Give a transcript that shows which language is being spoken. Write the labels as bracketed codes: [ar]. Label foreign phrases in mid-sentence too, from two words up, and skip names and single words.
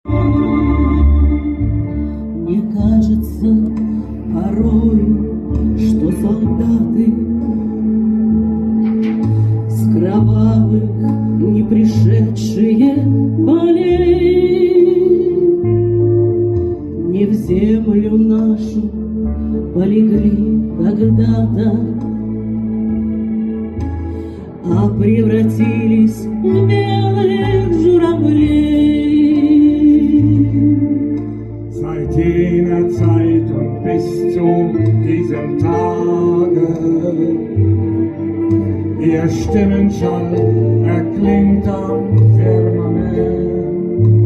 [ru] Мне кажется порой, что солдаты с кровавых не пришедшие полей не в землю нашу полегли когда-то, а превратились в белых журавлей. [de] Seit jener Zeit und bis zu diesem Tage ihr Stimmenschall erklingt am Firmament.